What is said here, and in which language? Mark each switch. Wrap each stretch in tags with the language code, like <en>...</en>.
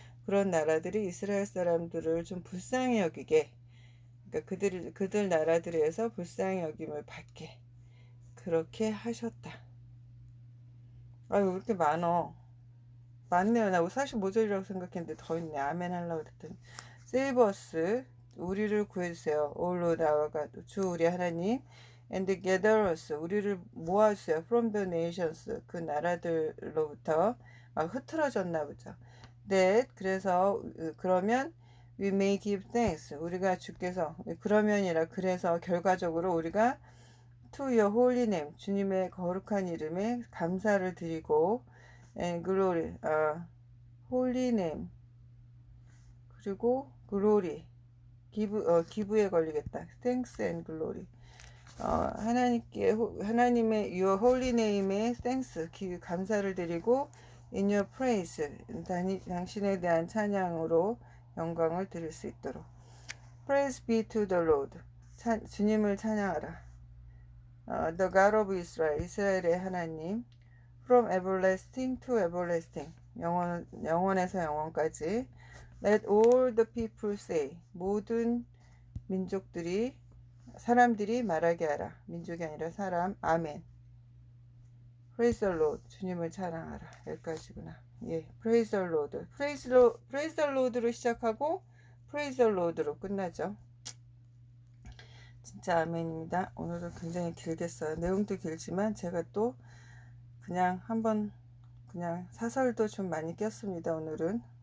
<ko>그런 나라들이 이스라엘 사람들을 좀 불쌍히 여기게, 그러니까 그들 나라들에서 불쌍히 여김을 받게 그렇게 하셨다. 아유, 왜 이렇게 많네요. 나 45절이라고 생각했는데 더 있네. 아멘 하려고 그랬더니. 세이버스, 우리를 구해주세요. 올로 나와가 주 우리 하나님.</ko> <en>And gather us,</en> <ko>우리를 모아주세요.</ko> <en>From the nations,</en> <ko>그 나라들로부터 막 흐트러졌나 보죠. That, 그래서 그러면</ko> <en>we may give thanks,</en> <ko>우리가 주께서 그래서 결과적으로 우리가</ko> <en>to your holy name,</en> <ko>주님의 거룩한 이름에 감사를 드리고</ko> <en>and glory, holy name,</en> <ko>그리고 glory, 기브에 걸리겠다.</ko> <en>thanks and glory. 하나님의 your holy name에 thanks,</en> <ko>감사를 드리고</ko> <en>in your praise,</en> <ko>당신에 대한 찬양으로 영광을 드릴 수 있도록.</ko> <en>Praise be to the Lord,</en> <ko>주님을 찬양하라.</ko> <en>The God of Israel,</en> <ko>이스라엘의 하나님.</ko> <en>From everlasting to everlasting,</en> <ko>영원에서 영원까지.</ko> <en>Let all the people say,</en> <ko>모든 사람들이 말하게 하라. 민족이 아니라 사람. 아멘.</ko> <en>Praise the Lord,</en> <ko>주님을 찬양하라. 여기까지구나. 예,</ko> <en>Praise the Lord. Praise the Lord로</en> <ko>시작하고</ko> <en>Praise the Lord로</en> <ko>끝나죠. 진짜 아멘입니다. 오늘은 굉장히 길겠어요. 내용도 길지만 제가 또 그냥 사설도 좀 많이 꼈습니다. 오늘은</ko>